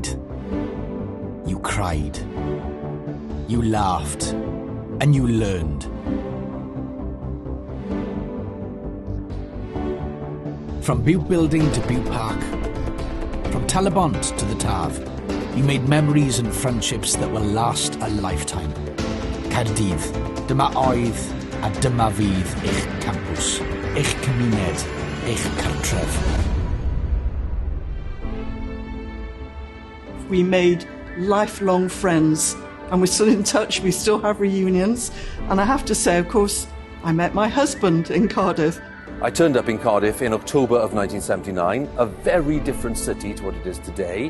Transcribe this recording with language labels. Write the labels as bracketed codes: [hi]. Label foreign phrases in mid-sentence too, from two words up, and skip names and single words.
[en] You cried. You laughed. And you learned. From Butte Building to Butte Park, from Talabont to the Tav, you made memories and friendships that will last a lifetime. [cy] Caerdydd, dyma oedd a dyma fydd eich campws, eich cymuned, eich cartref. [en] We made lifelong friends, and we're still in touch. We still have reunions, and I have to say, of course, I met my husband in Cardiff. I turned up in Cardiff in October of 1979, a very different city to what it is today.